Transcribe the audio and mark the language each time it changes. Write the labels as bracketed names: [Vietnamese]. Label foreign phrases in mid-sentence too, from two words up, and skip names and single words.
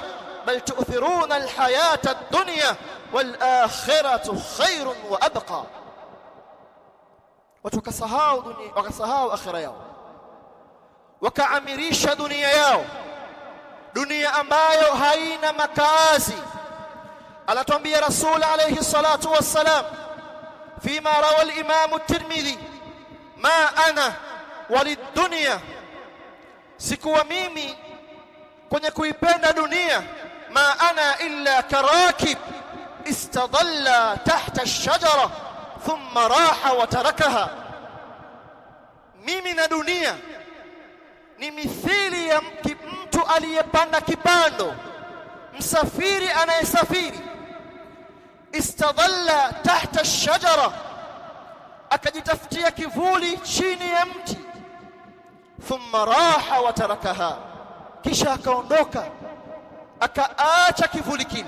[Arabic] بل تؤثرون الحياة الدنيا والآخرة خير وأبقى. [Swahili] Watu wakasahau dunia, wakasahau akhirah yao, wakaamirisha dunia yao, dunia ambayo haina makazi. [Arabic] Anatuambia رسول عليه الصلاة والسلام فيما رواه الإمام الترمذي، ما أنا وللدنيا, [Swahili] sikuwa mimi kwenye kuipenda dunia, [Arabic] ما أنا إلا كراكب استظل تحت الشجرة ثم راح وتركها. [Swahili] Mimi na dunia ni mithili ya mtu aliyepanda kipando, msafiri anayesafiri, [Arabic] استظل تحت الشجرة, [Swahili] akajitafutia kivuli chini ya mti, [Arabic] ثم راح وتركها, [Swahili] kisha akaondoka akaacha kivuli kile.